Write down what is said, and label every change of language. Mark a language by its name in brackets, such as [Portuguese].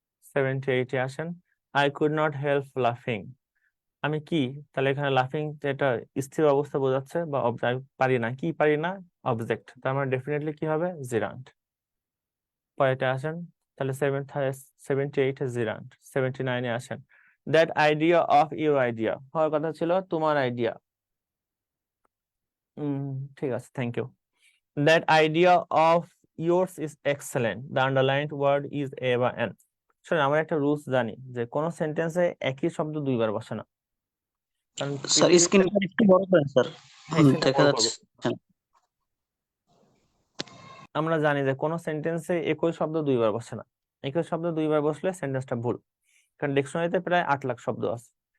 [Bangla] 78-এ আসেন, [English] I could not help লাফিং। [Bangla] আমি কি, তাহলে এখানে লাফিং এটা স্থির অবস্থা বোঝাচ্ছে, বা অবজেক্ট, পারি না, কি পারি না? অবজেক্ট, তার মানে ডেফিনেটলি কি হবে? জিরান্ট। পরেরটা আসেন, তাহলে 78 জিরান্ট। 79-এ আসেন, [English] that idea of your idea, [Bangla] হওয়ার কথা ছিল তোমার আইডিয়া। ঠিক আছে, [English] Thank you. That idea of yours is excellent, the underlined word is a [Bangla] বা [English] an। [Bangla] শোনেন, আমরা একটা রুলস জানি যে কোন সেন্টেন্সে একই শব্দ দুইবার বসে না, কারণ স্যার স্ক্রিনটা একটু বড় করেন স্যার, দেখা যাচ্ছে। আমরা জানি যে কোন সেন্টেন্সে একই শব্দ দুইবার বসে না। একই শব্দ দুইবার বসলে সেন্টেন্সটা ভুল, কারণ ডিকশনারিতে প্রায় 8 লাখ শব্দ আছে।